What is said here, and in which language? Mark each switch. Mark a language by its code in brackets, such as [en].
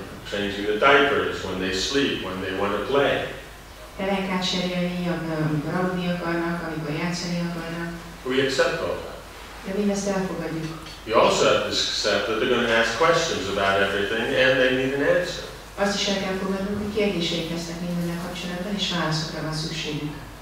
[en] Changing the diapers when they sleep, when they want to play. [hu] Pelenkát cserélni, amikor aludni akarnak, amikor játszani akarnak. [en] We accept all that. [hu] De mindezt elfogadjuk. [en] You also have to accept that they're going to ask questions about everything and they need an answer. [hu] Azt is el kell fogadnunk, hogy kérdéseik lesznek mindennel kapcsolatban, és válaszokra van szükségük.